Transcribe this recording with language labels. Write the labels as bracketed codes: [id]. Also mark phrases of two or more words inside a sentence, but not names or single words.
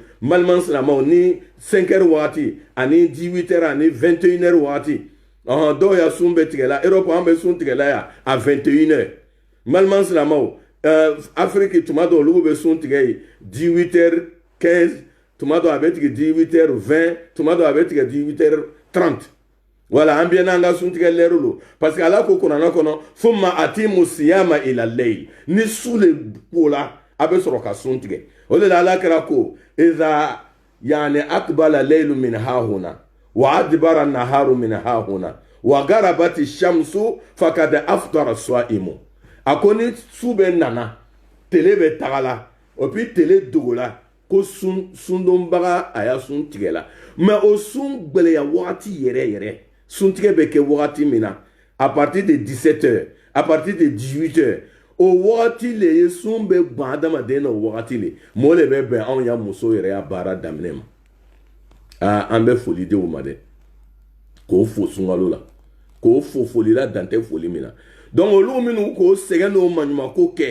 [bm] balima silamɛw ni 5 heures wagati ani 18 heures ani 21 heures wagati dɔw ya sun bɛ tigɛ la Europe an bɛ sun tigɛ la yan à 21 heures balima silamɛw Afrique tuma dɔw olu bɛ sun tigɛ yen 18 heures 15 tuma dɔw a bɛ tigɛ 18 heures 20 tuma dɔw a bɛ tigɛ 18 heures 30 voilà an bɛ n'an ka suntigɛ lɛriw lo [fr] parce que [bm] ala ko kuranna kɔnɔ [ar] ثم أتموا الصيام إلى الليل [bm] ni su le kola a bɛ sɔrɔ ka sun tigɛ o de la ala kɛra ko [ar] إذا يعني أقبل الليل من ها هنا وأدبر النهار من ها هنا وغربت الشمس فقد أفطر الصائم [bm] a ko ni su bɛ nana tele bɛ tagala o puis tele dogola ko sundonbaga a ya sun tigɛ la mais o sun gbɛlɛya wagati yɛrɛ suntigɛ bɛ kɛ wagati min na [fr] à partir de 17 heures à partir de 18 heures [bm] o wagati le ye sun bɛ ban adamaden na o wagati le mɔɔ le bɛ bɛn anw ya muso yɛrɛ ya baara daminɛ ma an bɛ foli di o ma dɛ k'o fo sunkalo la k'o fo foli la dan tɛ foli min na donc olu minnu k'o sɛgɛn n'o maɲumanko kɛ